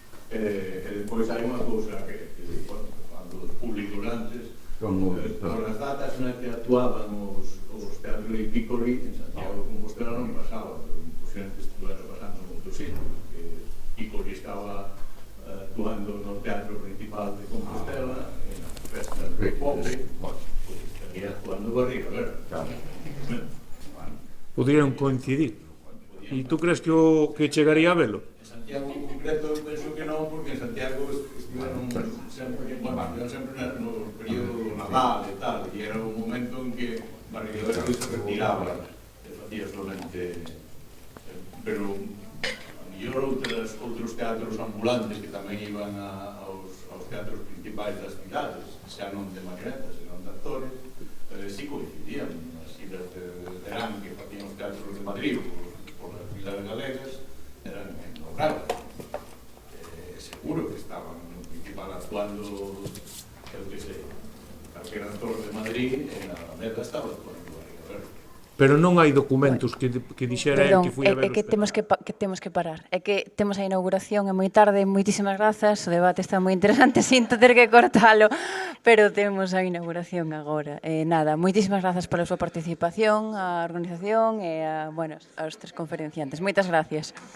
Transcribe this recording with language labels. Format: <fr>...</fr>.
<gl>Despois hai unha cousa que cando os públicos antes, por as datas nas que actuaban os teatros de Piccoli, en Santiago de Compostela non pasaba, pero posiblemente estuvera pasando en outros sitios, porque Piccoli estaba actuando no Teatro Principal de Compostela, en as festas de Pope,</gl> <es>pues estaría actuando Barriga, ¿verdad? Podrían coincidir.</es> <gl>E tú crees que chegaría a velo? En Santiago en concreto penso que non, porque en Santiago estiveron sempre, no período Nadal e tal, e era un momento en que Barriga Verde se retiraba e facía solamente, pero a mellor outros teatros ambulantes que tamén iban aos teatros principais das cidades, xa non de marionetas, senón de actores, si coincidían nas idas de verán que facían os teatros de Madrid por as vilas galegas, eran en Logrado. Seguro que estaban no principal actuando, eu que sei, calquer actor de Madrid, en a Alameda estaba actuando Barriga Verde. Pero non hai documentos que dixera que foi a ver que temos que parar. É que temos a inauguración, é moi tarde, moitísimas grazas, o debate está moi interesante, sinto ter que cortalo, pero temos a inauguración agora. Nada, moitísimas grazas pola súa participación, a organización e aos tres conferenciantes. Moitas gracias.</gl>